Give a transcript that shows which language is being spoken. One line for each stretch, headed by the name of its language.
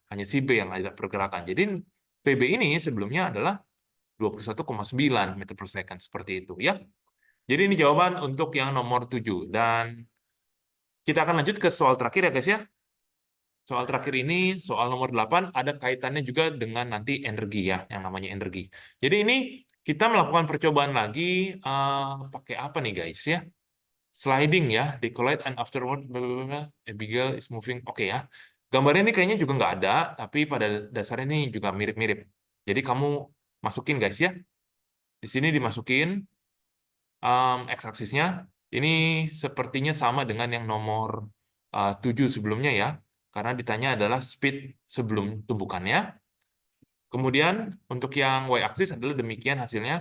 Indonesian: Hanya si B yang ada pergerakan. Jadi PB ini sebelumnya adalah 21,9 meter per second, seperti itu ya. Jadi ini jawaban untuk yang nomor 7. Dan kita akan lanjut ke soal terakhir ya guys ya. Soal terakhir ini, soal nomor 8, ada kaitannya juga dengan nanti energi ya, yang namanya energi. Jadi ini kita melakukan percobaan lagi pakai apa nih guys ya?
English: Sliding ya, they collide and afterward blah, blah, blah, Abigail is moving.
Indonesian: Oke ya. Gambarnya ini kayaknya juga nggak ada, tapi pada dasarnya ini juga mirip-mirip. Jadi kamu masukin guys ya. Di sini dimasukin x-aksisnya. Ini sepertinya sama dengan yang nomor 7 sebelumnya ya. Karena ditanya adalah speed sebelum tumbukannya. Kemudian untuk yang y-aksis adalah demikian hasilnya.